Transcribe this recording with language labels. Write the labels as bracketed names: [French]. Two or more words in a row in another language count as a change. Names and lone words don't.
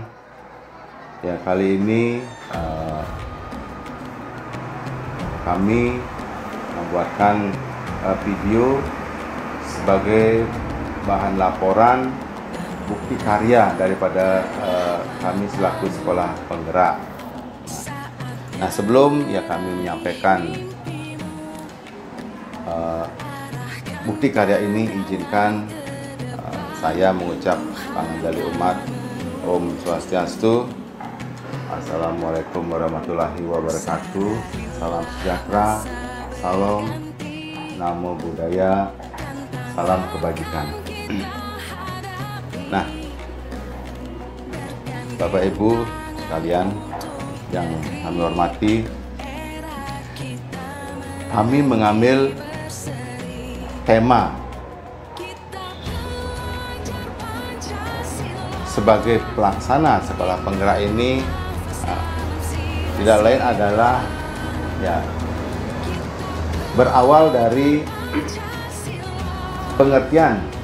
[Indonesian] Ya, kali ini kami membuatkan video sebagai bahan laporan bukti karya daripada kami selaku sekolah penggerak. Nah, sebelum ya kami menyampaikan bukti karya ini, izinkan saya mengucap panganjali umat. [Balinese] Om Swastiastu. [Arabic] السلام عليكم ورحمة الله وبركاته. [Indonesian] Salam sejahtera, salam, [Pali] namo buddhaya, [Indonesian] salam kebajikan. Nah, Bapak Ibu sekalian yang kami hormati, kami mengambil tema sebagai pelaksana sekolah penggerak ini tidak lain adalah ya berawal dari pengertian